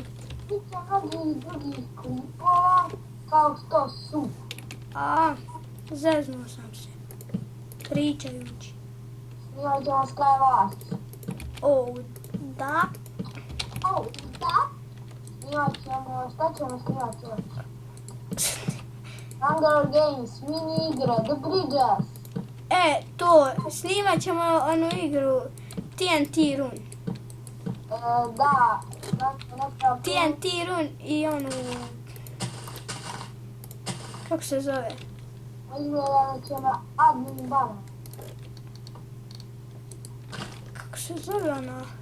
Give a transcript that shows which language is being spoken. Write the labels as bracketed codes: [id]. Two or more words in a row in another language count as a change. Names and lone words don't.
[hr] Biće mnogih drugih klipova, kao što su. Zeznuo sam se. Pričajući. Snimat ćemo Skywars. Da. Snimat ćemo, šta ćemo snimati još? Hunger Games, mini igre, The Bridges. To, snimat ćemo onu igru TNT Run. Da. TNT Run i onu... Kako se zove? Izgleda da će na admin bana. Kako se zove ona?